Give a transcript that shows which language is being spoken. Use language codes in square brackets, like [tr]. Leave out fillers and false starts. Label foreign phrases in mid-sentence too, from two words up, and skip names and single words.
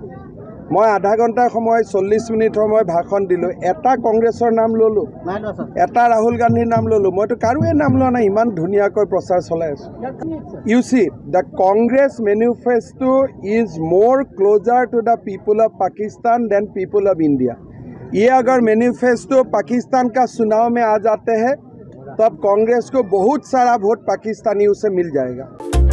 [as] মই আধা ঘণ্টাৰ সময় 40 মিনিট সময় ভাষণ দিলোঁ, এটা কংগ্ৰেছৰ নাম ল'লোঁ, এটা ৰাহুল গান্ধীৰ নাম ল'লোঁ, মইতো কাৰোৱে নাম লোৱা নাই। ইমান ধুনীয়াকৈ প্ৰচাৰ চলাই আছোঁ। [en] You see the Congress manifesto is more closer to the people of Pakistan than people of India. [hi] ये अगर मैनिफेस्टो पाकिस्तान का चुनाव में आ जाते हैं तब कांग्रेस को बहुत सारा वोट पाकिस्तानियों से मिल जाएगा।